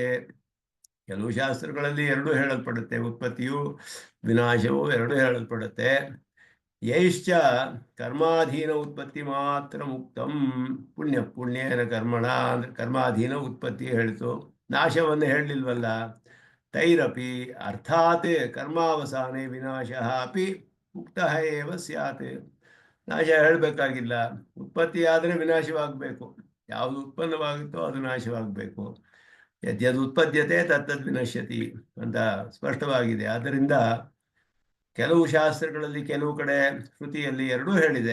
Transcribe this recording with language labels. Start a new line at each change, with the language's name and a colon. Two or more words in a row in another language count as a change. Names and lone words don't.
Kannada: ಕೆಲವು ಶಾಸ್ತ್ರಗಳಲ್ಲಿ ಎರಡೂ ಹೇಳಲ್ಪಡುತ್ತೆ, ಉತ್ಪತ್ತಿಯು ವಿನಾಶವು ಎರಡೂ ಹೇಳಲ್ಪಡುತ್ತೆ.
Sanskrit: ಯೈಶ್ಚ ಕರ್ಮಾಧೀನ ಉತ್ಪತ್ತಿ ಮಾತ್ರ ಮುಕ್ತಂ. ಪುಣ್ಯೇನ ಕರ್ಮಣ
Kannada: ಅಂದ್ರೆ ಕರ್ಮಾಧೀನ ಉತ್ಪತ್ತಿ ಹೇಳಿತು, ನಾಶವನ್ನು ಹೇಳಲಿಲ್ವಲ್ಲ.
Sanskrit: ತೈರಪಿ ಅರ್ಥಾತ್ ಕರ್ಮಾವಸಾನೆ ವಿನಾಶ ಅಪಿ ಮುಕ್ತ ಏವ ಸ್ಯಾತ್.
Kannada: ನಾಶ ಹೇಳಬೇಕಾಗಿಲ್ಲ, ಉತ್ಪತ್ತಿ ಆದರೆ ವಿನಾಶವಾಗಬೇಕು. ಯಾವುದು ಉತ್ಪನ್ನವಾಗುತ್ತೋ ಅದು ನಾಶವಾಗಬೇಕು.
Sanskrit: ಯದ್ಯದ್ ಉತ್ಪದ್ಯತೆ ತತ್ತದ್ ವಿನಶ್ಯತಿ
Kannada: ಅಂತ ಸ್ಪಷ್ಟವಾಗಿದೆ. ಆದ್ದರಿಂದ ಕೆಲವು ಶಾಸ್ತ್ರಗಳಲ್ಲಿ, ಕೆಲವು ಕಡೆ ಶ್ರುತಿಯಲ್ಲಿ ಎರಡೂ ಹೇಳಿದೆ.